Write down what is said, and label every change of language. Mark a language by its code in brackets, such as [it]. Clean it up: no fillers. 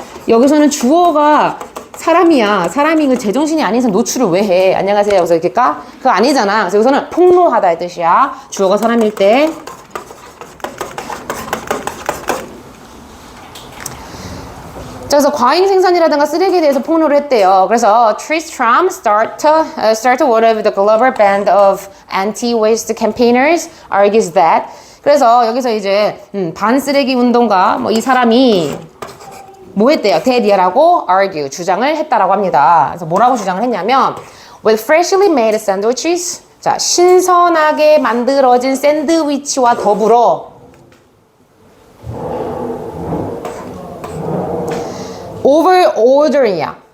[ko] 여기서는 주어가 사람이야. 사람이 그 제정신이 아닌 이상 노출을 왜 해? 안녕하세요. 그래서 이렇게 까? 그거 아니잖아. 그래서 여기서는 폭로하다의 뜻이야. 주어가 사람일 때. 자, 그래서 과잉 생산이라든가 쓰레기에 대해서 폭로를 했대요. 그래서 [en] Tristram started one of the global band of anti-waste campaigners argues that. [ko] 그래서 여기서 이제 반쓰레기 운동가 뭐 이 사람이 뭐 했대요? 대디아라고 argue, 주장을 했다라고 합니다. 그래서 뭐라고 주장을 했냐면 [en] with freshly made sandwiches, [ko] 자, 신선하게 만들어진 샌드위치와 더불어 overordering이야.